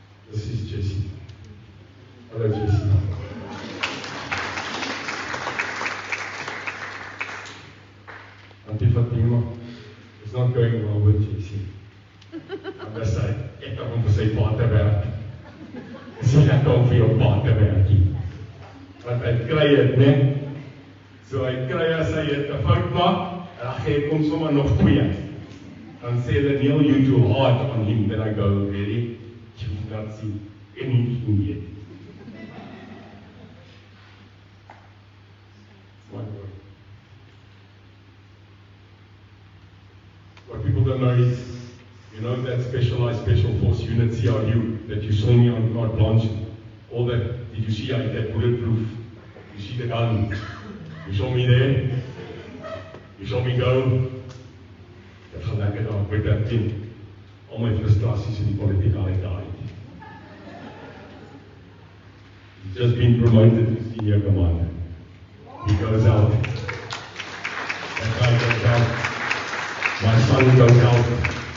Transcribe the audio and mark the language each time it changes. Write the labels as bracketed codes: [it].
[en] This is Jesse. Hello, Jesse. Auntie Fatima, it's not going well with Jesse. I must say, [af] ek kan hom vir sy pa te werk. Is nie lekker om vir jou pa te werk nie. Want hy kry het, né? So hy kry as hy het 'n fout maak, en dan gee ek hom sommer nog 2. Dan sê hulle, [en] Neil, you too hard on him. Then I go, really? You will not see anything yet. My boy. What people don't know is, you know that specialized special force unit CRU that you saw me on carte blanche, all that, did you see I had that bulletproof? You see the gun? You saw me there? You saw me go? [af] Ek gaan lekker daar met dat team. Al my frustrasies in die politiek uit daai. [en] He's just been promoted to senior commander. He goes out. That guy goes out. My son goes out.